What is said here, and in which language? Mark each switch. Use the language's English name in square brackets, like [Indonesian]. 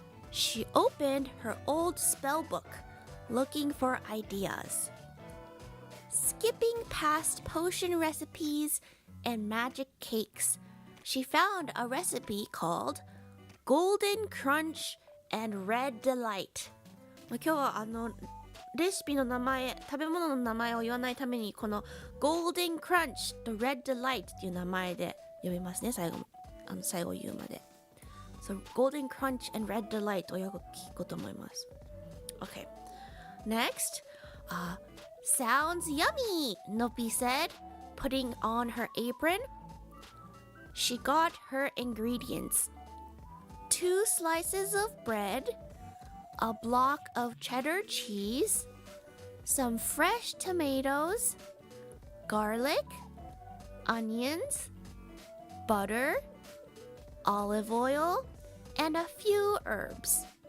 [English] She opened her old spell book, looking for ideas. Skipping past potion recipes and magic cakes, she found a recipe called Golden Crunch and Red Delight. [Japanese] 今日はレシピの名前、食べ物の名前を言わないためにこの Golden Crunch と Red Delight っていう名前で読みますね。最後言うまで。 So Golden Crunch and Red Delight をよく聞くと思います。 Okay. [English] Next, sounds yummy, Nopi said, putting on her apron. She got her ingredients. 2 slices of bread, a block of cheddar cheese, some fresh tomatoes, garlic, onions, butter, olive oil, and a few herbs.